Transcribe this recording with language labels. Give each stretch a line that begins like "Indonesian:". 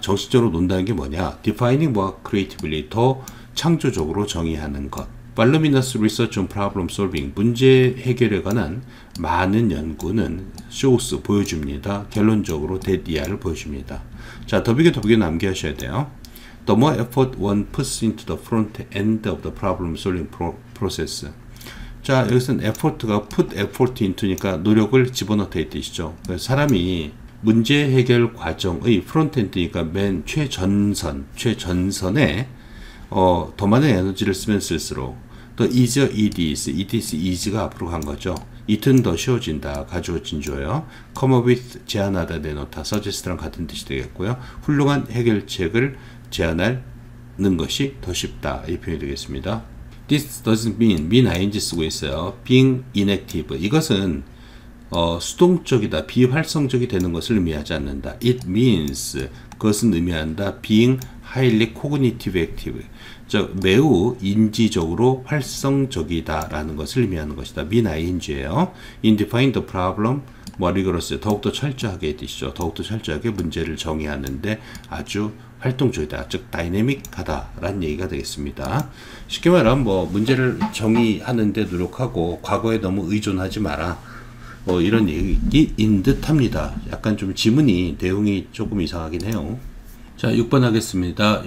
Korean: 정신적으로 논다는 게 뭐냐?
English: Defining more creatively,
Korean: 더 창조적으로 정의하는 것.
English: Voluminous research on problem solving,
Korean: 문제 해결에 관한 많은 연구는 shows, 보여줍니다. 결론적으로 대디아를 보여줍니다. 자, 더비게 암기하셔야 돼요.
English: The more effort one puts into the front end of the problem solving process.
Korean: 자, 여기서는 effort가 put effort into니까 노력을 집어넣다 이 뜻이죠. 사람이 문제 해결 과정의 front end니까 맨 최전선에 더 많은 에너지를 쓰면 쓸수록 또 is, is가 앞으로 간 거죠. it은 더 쉬워진다, 가주어진 주어요. come up with, 제안하다, 내놓다, suggest랑 같은 뜻이 되겠고요. 훌륭한 해결책을 제안하는 것이 더 쉽다, 이 표현이 되겠습니다.
English: This doesn't mean ing
Korean: 쓰고 있어요.
English: being inactive,
Korean: 이것은 수동적이다, 비활성적이 되는 것을 의미하지 않는다.
English: It means,
Korean: 그것은 의미한다.
English: being highly cognitive active,
Korean: 즉 매우 인지적으로 활성적이다 라는 것을 의미하는 것이다. mean ing예요.
English: in define the problem, rigorously,
Korean: 더욱더 철저하게 뜻이죠. 더욱더 철저하게 문제를 정의하는데 아주 활동적이다, 즉 다이내믹하다 라는 얘기가 되겠습니다. 쉽게 말하면 문제를 정의하는데 노력하고 과거에 너무 의존하지 마라, 이런 얘기인 듯 합니다. 약간 좀 지문이 내용이 조금 이상하긴 해요. 자, 6번 하겠습니다.